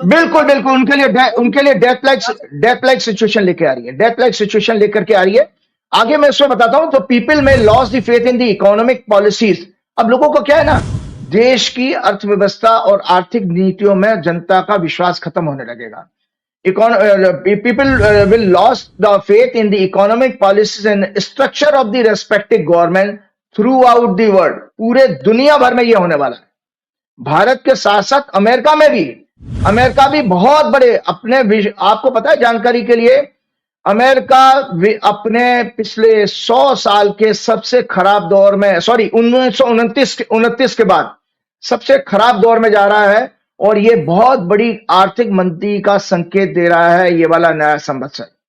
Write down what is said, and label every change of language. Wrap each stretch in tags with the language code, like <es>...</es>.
<hi>बिल्कुल बिल्कुल, उनके लिए डेथ लाइक सिचुएशन लेके आ रही है, डेथ लाइक सिचुएशन लेकर के आ रही है। आगे मैं उसमें बताता हूं। तो</hi> <en>People में loss the faith in the economic policies.</en> <hi>अब लोगों को क्या है ना, देश की अर्थव्यवस्था और आर्थिक नीतियों में जनता का विश्वास खत्म होने लगेगा।</hi> <en>People will lose the faith in the economic policies and structure of the respective government throughout the world।</en> <hi>पूरे दुनिया भर में ये होने वाला है, भारत के साथ साथ अमेरिका में भी। अमेरिका भी बहुत बड़े अपने, आपको पता है जानकारी के लिए, अमेरिका अपने पिछले 100 साल के सबसे खराब दौर में, सॉरी 1929 के बाद सबसे खराब दौर में जा रहा है, और ये बहुत बड़ी आर्थिक मंदी का संकेत दे रहा है ये वाला नया संवत्सर।</hi>